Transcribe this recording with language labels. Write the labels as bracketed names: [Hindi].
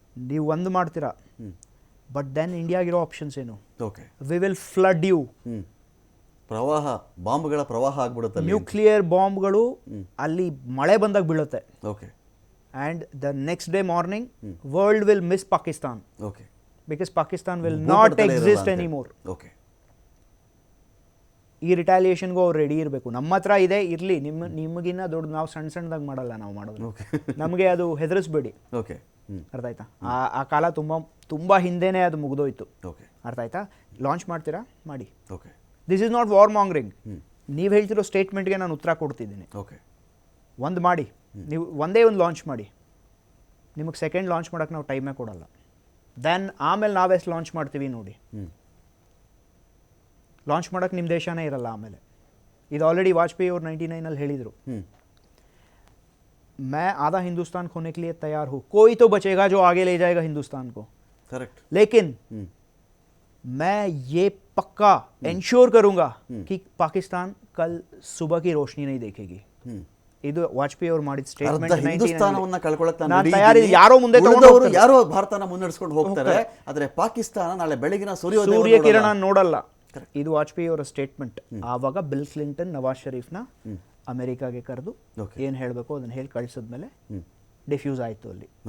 [Kannada] ನೀವು ಒಂದು ಮಾಡ್ತೀರಾ, [English] but then [Kannada] ಇಂಡಿಯಾಗಿರೋ ಆಪ್ಷನ್ಸ್ ಏನು? [English] We will flood you. [Kannada] ಪ್ರವಾಹ, ಬಾಂಬ್ಗಳ ಪ್ರವಾಹ ಆಗ್ಬಿಡುತ್ತೆ. ನ್ಯೂಕ್ಲಿಯರ್ ಬಾಂಬ್ಗಳು ಅಲ್ಲಿ ಮಳೆ ಬಂದಾಗ ಬೀಳುತ್ತೆ. [English] And the next day morning, world will miss Pakistan. Because Pakistan will not exist anymore. [Kannada] ಈ ರಿಟಾಲಿಯೇಷನ್ಗೂ ಅವ್ರು ರೆಡಿ ಇರಬೇಕು. ನಮ್ಮ ಹತ್ರ ಇದೆ, ಇರಲಿ, ನಿಮಗಿನ್ನ ದೊಡ್ಡ, ನಾವು ಸಣ್ಣದಾಗಿ ಮಾಡಲ್ಲ, ನಾವು ಮಾಡೋದು. ನಮಗೆ ಅದು ಹೆದರಿಸ್ಬೇಡಿ, ಅರ್ಥ ಆಯ್ತಾ? ಆ ಕಾಲ ತುಂಬ ಹಿಂದೆನೇ ಅದು ಮುಗಿದೋಯ್ತು, ಅರ್ಥ ಆಯ್ತಾ? ಲಾಂಚ್ ಮಾಡ್ತೀರಾ, ಮಾಡಿ. [English] This is not warmongering. [Kannada] ನೀವು ಹೇಳ್ತಿರೋ ಸ್ಟೇಟ್ಮೆಂಟ್ಗೆ ನಾನು ಉತ್ತರ ಕೊಡ್ತಿದ್ದೀನಿ. ಒಂದು ಮಾಡಿ, ನೀವು ಒಂದೇ ಒಂದು ಲಾಂಚ್ ಮಾಡಿ, ನಿಮಗೆ ಸೆಕೆಂಡ್ ಲಾಂಚ್ ಮಾಡೋಕ್ಕೆ ನಾವು ಟೈಮೇ ಕೊಡಲ್ಲ. ದೆನ್ ಆಮೇಲೆ ನಾವೆಷ್ಟು ಲಾಂಚ್ ಮಾಡ್ತೀವಿ ನೋಡಿ. ಲಾಂಚ್ ಮಾಡೋಕ್ಕೆ ನಿಮ್ಮ ದೇಶನೇ ಇರಲ್ಲ ಆಮೇಲೆ. ಇದು ಆಲ್ರೆಡಿ ವಾಜಪೇಯಿ ಅವರು 99 ಹೇಳಿದರು, [Hindi] मैं आधा हिंदुस्तान खोने के लिए तैयार हूँ, कोई तो बचेगा जो आगे ले जाएगा हिंदुस्तान को. करेक्ट. लेकिन मैं ये पक्का इंश्योर करूँगा कि पाकिस्तान कल सुबह की रोशनी नहीं देखेगी. [Kannada] ಇದು ವಾಜಪೇಯಿ ಅವರು ಮಾಡಿದ ಸ್ಟೇಟ್ಮೆಂಟ್. ಹಿಂದೂಸ್ತಾನವನ್ನ ಕಳ್ಕೊಳ್ಳಕ್ಕೆ ಯಾರೋ ಮುಂದೆ ಯಾರೋ ಭಾರತನ ಮುನ್ನಡೆಸ್ಕೊಂಡು ಹೋಗ್ತಾರೆ, ಆದರೆ ಪಾಕಿಸ್ತಾನ ನಾಳೆ ಬೆಳಗಿನ ಸೂರ್ಯ ಕಿರಣ ನೋಡಲ್ಲ. ಇದು ವಾಜಪೇಯಿ ಅವರ ಸ್ಟೇಟ್ಮೆಂಟ್. ಆವಾಗ ಬಿಲ್ ಕ್ಲಿಂಟನ್ ನವಾಜ್ ಶರೀಫ್ನ ಅಮೆರಿಕಾಗೆ ಕರೆದು ಏನು ಹೇಳಬೇಕು ಅದನ್ನು ಹೇಳಿ ಕಳಿಸಿದ್ಮೇಲೆ ಡಿಫ್ಯೂಸ್ ಆಯಿತು ಅಲ್ಲಿ.